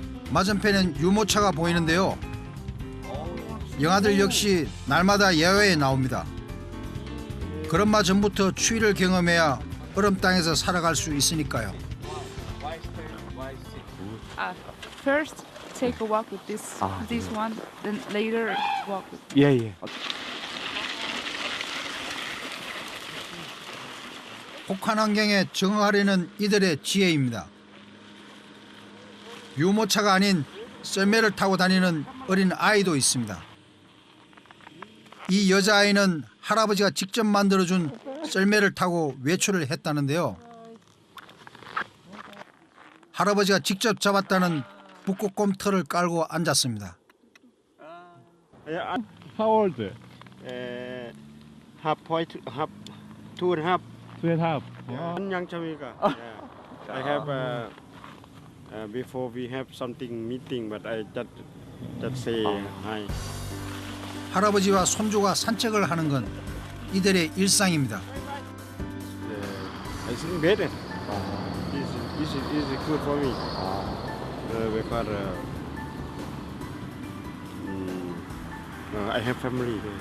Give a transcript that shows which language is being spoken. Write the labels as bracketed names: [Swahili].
[Korean] 맞은편엔 유모차가 보이는데요. 영아들 역시 날마다 야외에 나옵니다. 걸음마 전부터 추위를 경험해야 얼음 땅에서 살아갈 수 있으니까요. [English] First, take a walk with this one, then later walk with. Yeah. [Korean] 혹한 환경에 적응하려는 이들의 지혜입니다. 유모차가 아닌 썰매를 타고 다니는 어린 아이도 있습니다. 이 여자아이는 할아버지가 직접 만들어준 썰매를 타고 외출을 했다는데요. 할아버지가 직접 잡았다는 북극곰 털을 깔고 앉았습니다. [English] How old? Half point, half, 2.5. 2.5. Young Jamaica. I have before we have something meeting, but I just say hi. [Korean] 할아버지와 손주가 산책을 하는 건 이들의 일상입니다. [English] I think better. This is good for me. Because I have family.